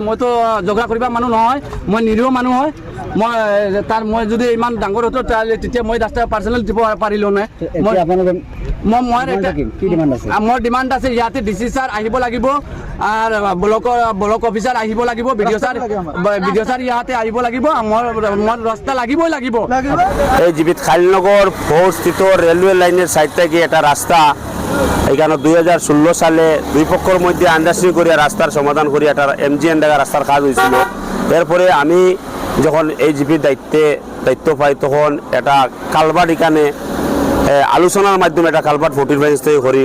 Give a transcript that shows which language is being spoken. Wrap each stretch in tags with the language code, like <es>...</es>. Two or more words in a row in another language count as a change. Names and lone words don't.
<as>মইতো ঝগড়া কৰিব মানুহ নহয়, মই নিৰীহ মানুহ হয়। মই যদি ইমান ডাঙৰ হতো তেতিয়া মই ৰাস্তা পাৰ্চনেল দিব পাৰিলোঁ নাই। মোৰ ডিমাণ্ড আছে ইয়াতে DC ছাৰ আহিব লাগিব আৰু</as> <en>block officer</en> <as>আহিব লাগিব, বিডিঅ' ছাৰ ইয়াতে আহিব লাগিব। মোৰ ৰাস্তা লাগিবই লাগিব।</as> <bn>এই জীবিত কালীনগর স্থিত রেলওয়ে লাইনের সাইড থেকে একটা রাস্তা এখানে 2016 সালে দুই পক্ষের মধ্যে আন্ডারস্ট্যান্ডিং করিয়া রাস্তার সমাধান করিয়া একটা MGNREGA রাস্তার কাজ হয়েছিল। এরপরে আমি যখন এই জিপির দায়িত্ব পাই তখন একটা কালভার্ট এখানে আলোচনার মাধ্যমে একটা কালভার্ট 45 থেকে করি।</bn>